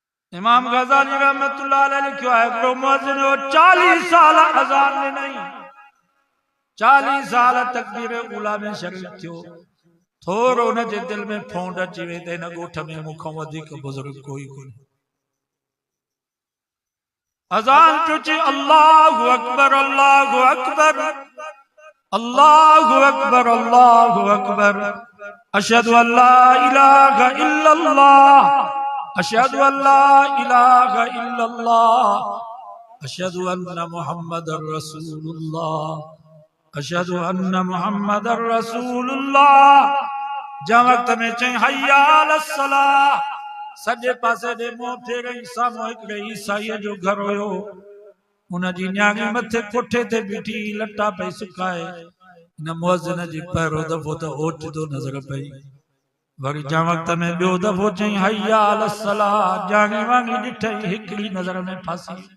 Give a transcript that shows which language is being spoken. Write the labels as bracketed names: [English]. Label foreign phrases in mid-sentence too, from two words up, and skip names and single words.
[Sindhi] इमाम गजाली [Arabic] رحمة الله عليه [Sindhi] लिखियो है हिकिड़ो मुअज्जिन हो 40 साल अज़ान में नहीं 40 साल तकबीर ऊला में शरीक थियो थोरो उन जे दिल में फोंड अची वई त हिन ॻोठ में मूंखां वधीक बुज़ुर्ग कोई कोन्हे। [Arabic] अज़ान पियो चए الله أكبر الله أكبر الله أكبر الله أكبر أشهد ألا إله إلا الله أشهد ألا إله إلا الله أشهد أن محمدا رسول الله أشهد أن محمدا رسول الله. [Sindhi] जं वक्त में चई [Arabic] حي على الصلاة [Sindhi] सॼे पासे ॾे मुंहुं फेरई साम्हूं हिकिड़े ईसाईअ जो घर हुयो उनजी न्याणी मथे कोठे ते बीठी लटा पई सुकाए हिन मुअज्जिन जी पहिरियों दफ़ो त ओचितो नज़र पई वरी जं वक्त में ॿियो दफ़ो चई [Arabic] حي على الصلاة [Sindhi] जानी वांगी ॾिठई हिकिड़ी नज़र में फासी